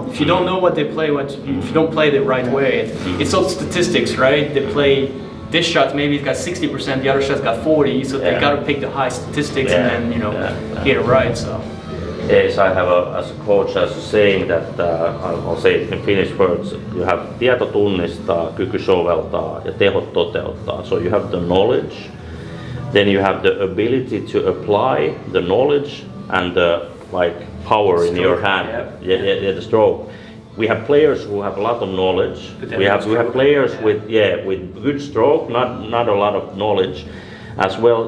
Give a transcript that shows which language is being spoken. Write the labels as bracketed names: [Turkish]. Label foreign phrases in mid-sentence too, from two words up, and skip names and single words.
[English] If you don't know what they play, if you don't play the right way, it's all statistics, right? They play. This shot maybe it's got 60%, the other shot's got 40%, so they got to pick the high statistics and then get it right. So. Yes, I have as a coach as a saying that I'll say it in Finnish words. You have [Finnish] tieto tunnistaa, kyky soveltaa ja tehot toteuttaa. [English] So you have the knowledge, then you have the ability to apply the knowledge and the like power in your hand. Yep. The stroke. We have players who have a lot of knowledge. We have players with good stroke, not a lot of knowledge as well.